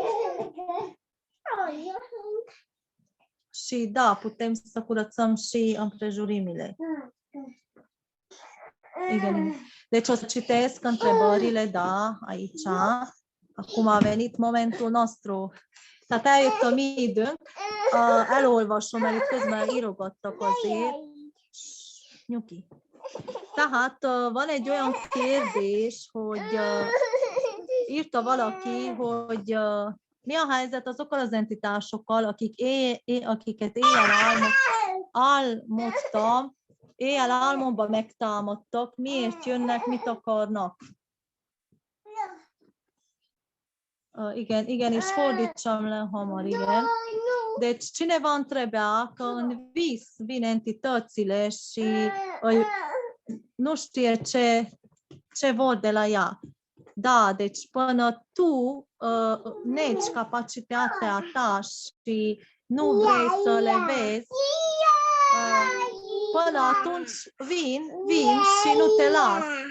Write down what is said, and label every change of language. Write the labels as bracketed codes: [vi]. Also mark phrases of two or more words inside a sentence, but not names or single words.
[ro] Și da, putem să curățăm și împrejurimile. Deci o să citesc întrebările, da, aici. Acum a venit momentul nostru. [hu] Tehát eljöttem mi időnk, elolvasom, mert itt közben írogattak azért. Nyugi. Tehát van egy olyan kérdés, hogy írta valaki, hogy mi a helyzet azokkal az entitásokkal, akiket éjjel álmomban megtámadtak, miért jönnek, mit akarnak? Igen, és fordítsam le hamar, igen. [ro] Deci cineva întrebea că în vis vin entitățile și nu știe ce vor de la ea. Da, deci până tu negi capacitatea ta și nu vrei să le vezi, până atunci vin și nu te las.